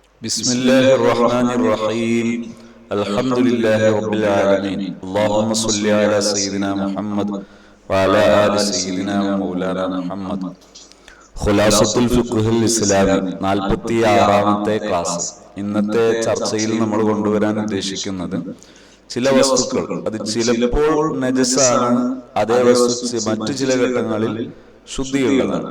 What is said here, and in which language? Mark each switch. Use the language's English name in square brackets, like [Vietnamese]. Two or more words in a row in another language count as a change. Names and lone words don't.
[Arabic] بسم الله الرحمن الرحيم الحمد لله رب العالمين اللهم صل على سيدنا محمد وعلى آل سيدنا ومولانا محمد [Malayalam] ഖുലാസത്തുൽ ഫിഖ്ഹുൽ ഇസ്ലാമി 46ാമത്തെ ക്ലാസ്. ഇന്നത്തെ ചർച്ചയിൽ നമ്മൾ കൊണ്ടുവരാൻ ഉദ്ദേശിക്കുന്നത് ചില വസ്തുക്കൾ അത് ചിലപ്പോൾ നജസാണ്, അതേ വസ്തു മറ്റു ചില ഘട്ടങ്ങളിൽ ശുദ്ധിയുള്ളതാണ്.